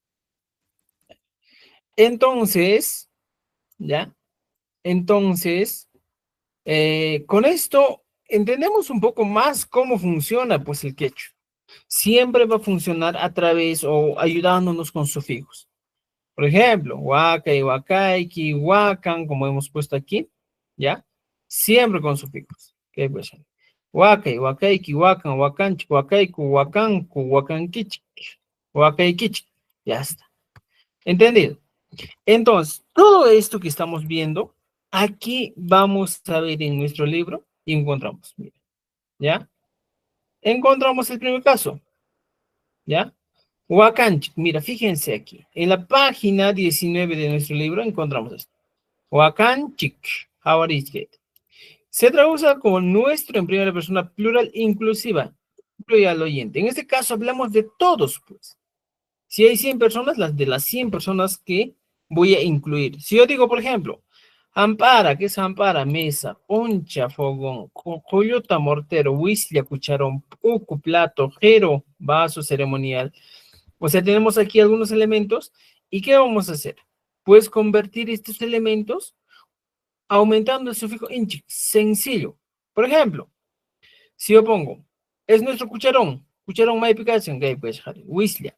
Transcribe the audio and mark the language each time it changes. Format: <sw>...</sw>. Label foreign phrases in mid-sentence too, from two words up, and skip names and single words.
<es>Entonces, ¿ya? Entonces, con esto entendemos un poco más cómo funciona pues el quechua. Siempre va a funcionar a través o ayudándonos con sufijos. Por ejemplo,</es> <qu>huacay, huacaiki, huacan,</qu> <es>como hemos puesto aquí, ¿ya? Siempre con sufijos. ¿Qué pues?</es> <qu>Huacay, huacaiki, huacan, huacanchi, huacaiku, huacancu, huacanquichi, huacaiquichi.</qu> <es>Ya está. ¿Entendido? Entonces, todo esto que estamos viendo, aquí vamos a ver en nuestro libro y encontramos, mira, ¿ya? Encontramos el primer caso, ¿ya? Huacanchic, mira, fíjense aquí, en la página 19 de nuestro libro encontramos esto. Huacanchic,</es> <en>how is it?</en> <es>Se traduce como nuestro en primera persona plural inclusiva, incluye al oyente. En este caso hablamos de todos, pues. Si hay 100 personas, las de las 100 personas que voy a incluir. Si yo digo, por ejemplo, ampara, ¿qué es ampara? Mesa,</es> <qu>oncha, fogón, coyota, mortero, huislia, cucharón, pucu,</qu> <es>plato, jero, vaso ceremonial. O sea, tenemos aquí algunos elementos. ¿Y qué vamos a hacer? Pues convertir estos elementos aumentando el sufijo inchi. Sencillo. Por ejemplo, si yo pongo, es nuestro cucharón, cucharón maipicación, que pues, huislia.</es>